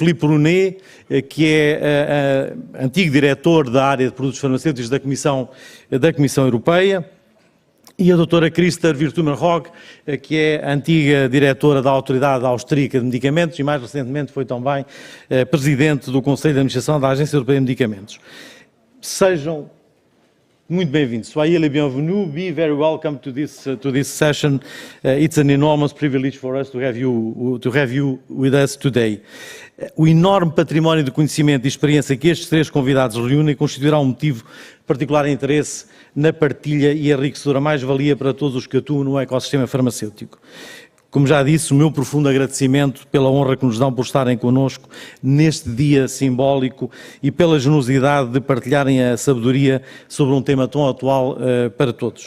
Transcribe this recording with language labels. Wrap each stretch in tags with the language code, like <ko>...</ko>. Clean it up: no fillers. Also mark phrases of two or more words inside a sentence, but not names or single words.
<pt>Philippe Brunet, que é antigo diretor da área de produtos farmacêuticos da Comissão Europeia. E a doutora Christa Wirtumer-Hogg, que é antiga diretora da Autoridade Austríaca de Medicamentos e mais recentemente foi também presidente do Conselho de Administração da Agência Europeia de Medicamentos. Sejam Muito bem-vindo.</pt> <fr>Soyez les bienvenus.</fr> <en>Be very welcome to this session. It's an enormous privilege for us to have you with us today.</en> <pt>O enorme património de conhecimento e experiência que estes três convidados reúnem constituirá um motivo de particular interesse na partilha e enriquecedora mais-valia para todos os que atuam no ecossistema farmacêutico. Como já disse, o meu profundo agradecimento pela honra que nos dão por estarem connosco neste dia simbólico e pela generosidade de partilharem a sabedoria sobre um tema tão atual para todos.</pt>